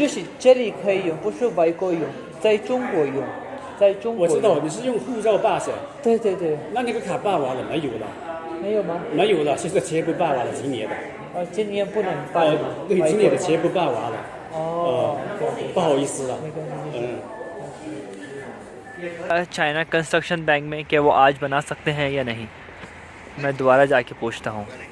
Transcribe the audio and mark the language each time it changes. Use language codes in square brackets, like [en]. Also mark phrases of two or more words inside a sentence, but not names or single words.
[zh] 就是这里可以用，不是外国用，在中国用，在中国。我知道你是用护照办噻。对对对。那个卡办完了没有了？没有吗？没有了，现在全部办完了，今年的。今年不能办吗？对，今年的全部办完了。哦，不好意思了。没关系。 [hi] चाइना कंस्ट्रक्शन बैंक में क्या वो आज बना सकते हैं या नहीं, मैं दोबारा जाके पूछता हूँ।